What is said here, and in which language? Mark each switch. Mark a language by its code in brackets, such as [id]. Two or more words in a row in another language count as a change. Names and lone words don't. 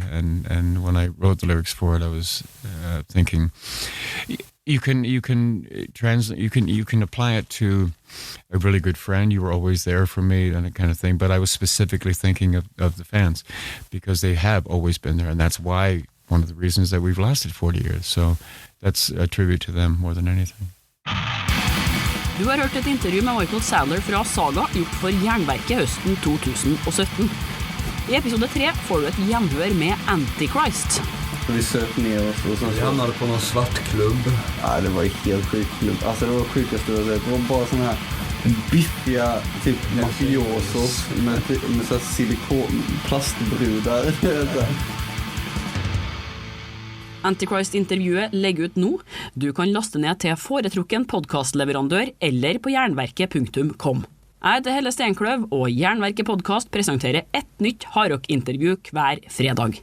[en] And when I wrote the lyrics for it, I was thinking, you can apply it to a really good friend. You were always there for me, and that kind of thing. But I was specifically thinking of the fans because they have always been there, and that's why one of the reasons that we've lasted 40 years. So that's a tribute to them more than anything. [no] Du har hørt et intervju med Michael Sadler fra Saga gjort for Jernverket høsten 2017. I episode 3 får du et gjenhør med Antichrist. [sv] Vi søk ner oss och sen så hamnade på någon svart klubb. Ja, det var ju helt sjukt klubb. Alltså det var sjukaste jag sett. Det var bara såna här biffiga typ mafiosos med så silikon plastbrudar. [no] Antichrist-intervjuet legger ut nå. Du kan laste ned til foretrukken podcastleverandør eller på jernverket.com. Jeg heter Helle Stenkløv, og Jernverket podcast presenterer et nytt hardrock-intervju hver fredag.